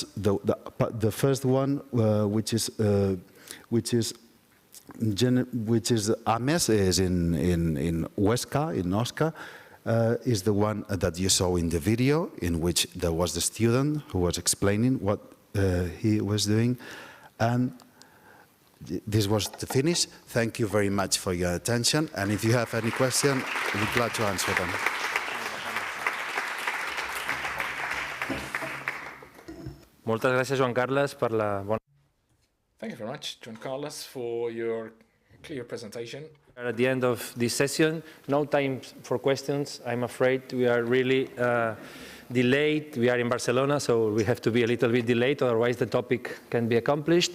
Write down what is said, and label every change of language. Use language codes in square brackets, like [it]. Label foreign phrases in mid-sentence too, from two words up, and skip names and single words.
[en] The first one, which is AMES, is in Huesca, in Osca, is the one that you saw in the video, in which there was the student who was explaining what he was doing. And this was to finish. Thank you very much for your attention. And if you have any question, we'll be glad to answer them. [ca] Moltes gràcies, Joan Carles, per la bona... [en] Thank you very much, Joan Carles, for your clear presentation. We are at the end of this session. No time for questions. I'm afraid we are really delayed. We are in Barcelona, so we have to be a little bit delayed, otherwise the topic can be accomplished.